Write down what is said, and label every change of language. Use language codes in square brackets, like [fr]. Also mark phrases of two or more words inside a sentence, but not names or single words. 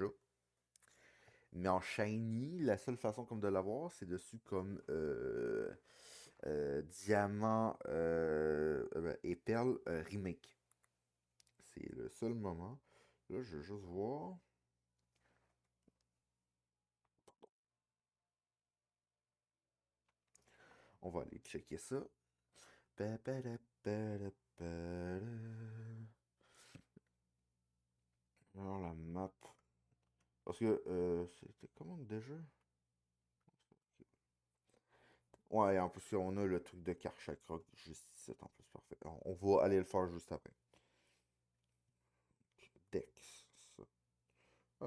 [fr] Mais en shiny, la seule façon comme de l'avoir, c'est dessus comme diamant et perle remake. C'est le seul moment. Là, je veux juste voir. On va aller checker ça. Pa, pa, da, pa, da, pa, da. Alors la map. Parce que c'était comment déjà? Ouais, en plus on a le truc de Karchakra juste ici en plus, parfait. On va aller le faire juste après. Dex. Ça. Voilà.